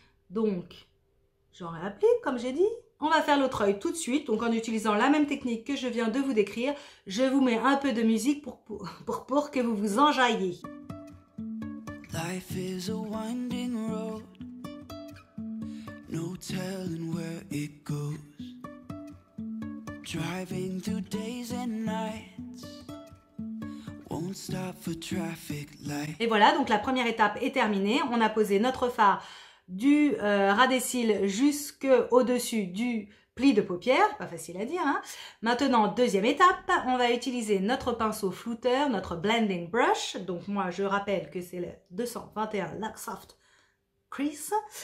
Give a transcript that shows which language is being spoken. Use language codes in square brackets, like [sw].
[fr] Donc, j'en réapplique, comme j'ai dit. On va faire l'autre œil tout de suite. Donc, en utilisant la même technique que je viens de vous décrire, je vous mets un peu de musique pour que vous vous enjailliez. [en] Life is a winding road, no telling where it goes. Driving through days and nights, won't stop for traffic light. [fr] Et voilà, donc la première étape est terminée. On a posé notre fard du ras des cils jusqu'au-dessus du pli de paupière, pas facile à dire, hein. Maintenant, deuxième étape, on va utiliser notre pinceau flouteur, notre [en] blending brush. [fr] Donc moi, je rappelle que c'est le 221 Luxsoft Crease.